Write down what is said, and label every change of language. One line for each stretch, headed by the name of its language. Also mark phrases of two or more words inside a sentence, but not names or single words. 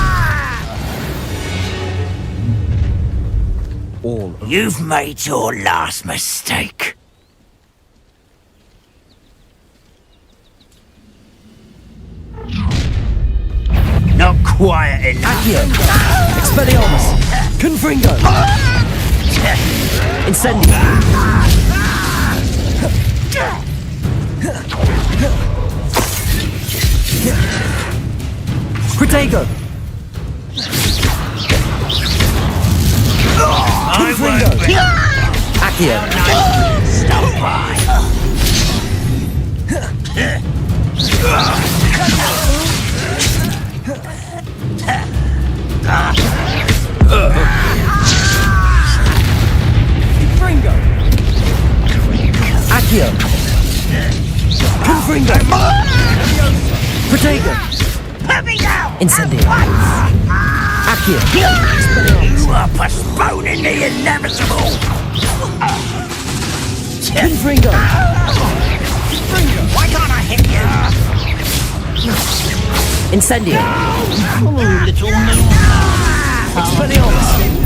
English: All of You've made your last mistake. Not quiet enough. Accio! Expelliarmus! Confringo! Incendio! Protego! Confringo! Accio! Stop by. Confringo! Accio! Confringo! Protego! Let me go! Incendio! Accio! You are postponing the inevitable! Confringo! Why can't I hit you? Incendio! Oh, little moon. Expelliarmus!